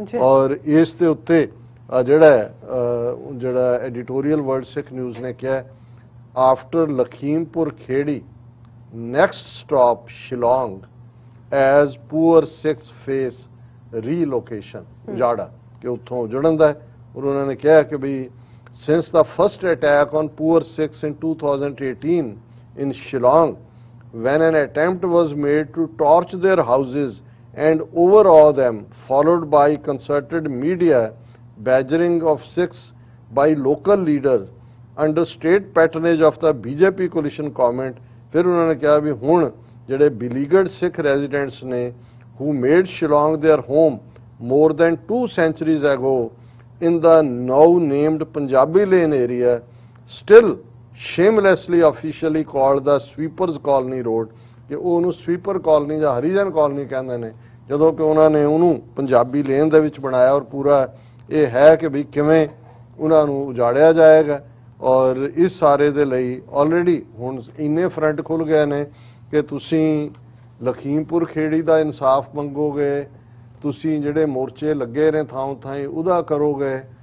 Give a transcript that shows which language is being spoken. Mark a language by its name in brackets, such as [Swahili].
[Punjabi] ਔਰ ਇਸ ਦੇ ਉੱਤੇ ਜਿਹੜਾ ਐਡੀਟੋਰੀਅਲ ਵਰਲਡ ਸਿੱਖ ਨਿਊਜ਼ ਨੇ ਕਿਹਾ [English] after Lakhimpur Kheri next stop Shillong as poor Sikhs face relocation [Punjabi] ਉਜਾੜਾ ਕਿ ਉੱਥੋਂ ਉਜੜਨ ਦਾ। ਔਰ ਉਹਨਾਂ ਨੇ ਕਿਹਾ ਕਿ ਵੀ [English] since the first attack on poor Sikhs in 2018 in Shillong, when an attempt was made to torch their houses and overawe them, followed by concerted media badgering of Sikhs by local leaders under state patronage of the BJP coalition government, [Punjabi] ਫਿਰ ਉਹਨਾਂ ਨੇ ਕਿਹਾ ਵੀ ਹੁਣ ਜਿਹੜੇ [English] beleaguered Sikh residents ਨੇ who made Shillong their home more than 2 centuries ago in the now named Punjabi Lane area, still shamelessly officially called the Sweepers Colony Road, [Punjabi] ਕਿ ਉਹਨੂੰ sweeper colony ਜਾਂ ਹਰੀਜਨ ਕਾਲਨੀ ਕਹਿੰਦੇ ਨੇ, ਜਦੋਂ ਕਿ ਉਹਨਾਂ ਨੇ ਉਹਨੂੰ ਪੰਜਾਬੀ ਲੇਨ ਦੇ ਵਿੱਚ ਬਣਾਇਆ। ਔਰ ਪੂਰਾ ਇਹ ਹੈ ਕਿ ਵੀ ਕਿਵੇਂ ਉਹਨਾਂ ਨੂੰ ਉਜਾੜਿਆ ਜਾਏਗਾ। ਔਰ ਇਸ ਸਾਰੇ ਦੇ ਲਈ ਆਲਰੇਡੀ ਹੁਣ ਇੰਨੇ ਫਰੰਟ ਖੁੱਲ ਗਏ ਨੇ ਕਿ ਤੁਸੀਂ ਲਖੀਮਪੁਰ ਖੇੜੀ ਦਾ ਇਨਸਾਫ ਮੰਗੋਗੇ, ਤੁਸੀਂ ਜਿਹੜੇ ਮੋਰਚੇ ਲੱਗੇ ਨੇ ਥਾਂ ਥਾਂ ਉਹਦਾ ਕਰੋਗੇ।